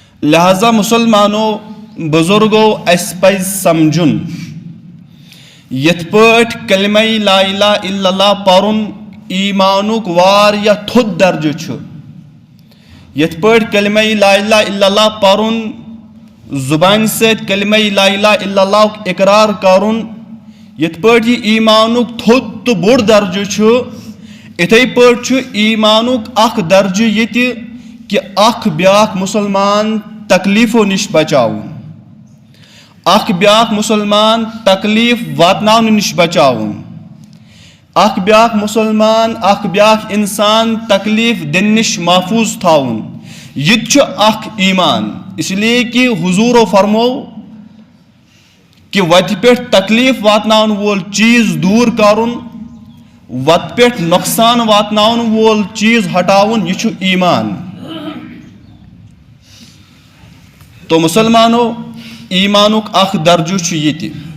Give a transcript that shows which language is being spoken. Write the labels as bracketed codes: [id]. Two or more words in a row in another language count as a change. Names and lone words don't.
[ks] لہذا مسلمانو بزرگو اس پز سمجھن یت پٲٹھۍ کلمہ [ar] لا الہ الا اللہ [ks] پرُن ایمانُک واریاہ تھوٚد درجہ چھُ، یت پٲٹھۍ کلمہ [ar] لا الہ الا اللہ [ks] پرُن زبانہِ سۭتۍ کلمہ [ar] لا الہ الا اللہ [ks] اقرار کرُن یت پٲٹھۍ یہ ایمانُک تھوٚد تہٕ بوٚڑ درجہ چھُ، اِتھے پٲٹھۍ چھُ ایمانُک اکھ درجہ ییٚتہِ کہ اکھ بیاکھ مسلمان تکلیفو نش بچاوُن، اکھ بیاکھ مسلمان تکلیف واتناونہٕ نش بچاوُن، اکھ بیاکھ مسلمان اکھ بیاکھ انسان تکلیف دِنہٕ نش محفوظ تھاوُن، یہ چھُ اکھ ایمان۔ [ur] اس لیے کہ [ks] حضورو فرمو کہ وتہِ پٮ۪ٹھ تکلیف واتناون وول چیز دور کرُن، وتہِ پٮ۪ٹھ نۄقصان واتناون وول چیز ہٹاوُن، یہ چھُ ایمان۔ تو مسلمانو ایمانُک اکھ درجہ چھُ ییٚتہِ۔